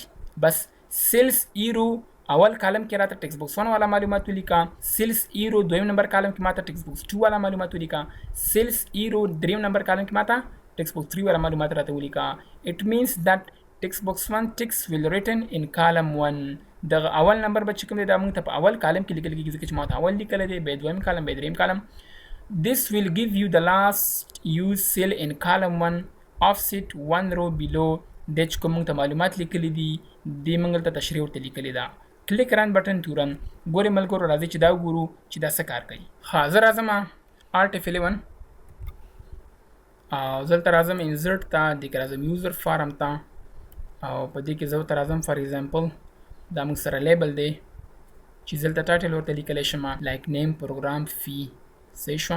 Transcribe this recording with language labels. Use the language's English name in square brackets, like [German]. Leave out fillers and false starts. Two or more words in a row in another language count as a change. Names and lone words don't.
[Pashto] بس [English] cells erow [Pashto] اول کالم کې راته [English] text box [Pashto] 1 والا معلومات ولیکا، [English] cells erow [Pashto] دویم نمبر کالم کې ماته [English] text box [Pashto] 2 والا معلومات ولیکا، [English] cells erow [Pashto] دریم نمبر کالم کې ماته [English] text box [Pashto] 3 والا معلومات راته ولیکا. [English] It means that text box 1 text will written in column 1. [Pashto] دغه اول نمبر به چې کوم دی دا موږ ته په اول کالم کې لیکل کېږي ځکه چې ما ته اول لیکلی دی بیا دویم کالم بیا دریم کالم. [English] This will give you the last used cell in column 1 offset 1 row below. [Pashto] د چې کوم موږ ته معلومات لیکلی دي دې موږ ته تشریح ورته لیکلې ده. [English] click run button to run. [Pashto] ګورئ ملګرو راځئ چې دا وګورو چې دا څه کار کوي. ښه زه راځم Alt F11 او دلته راځم انسرټ ته دې کې راځم [English] user form [Pashto] ته او په دې کې زه ورته راځم [English] for example [Pashto] دا موږ سره لیبل دی چې دلته ټایټل ورته لیکلی شم [English] like name program [Pashto] فی صحیح شوه.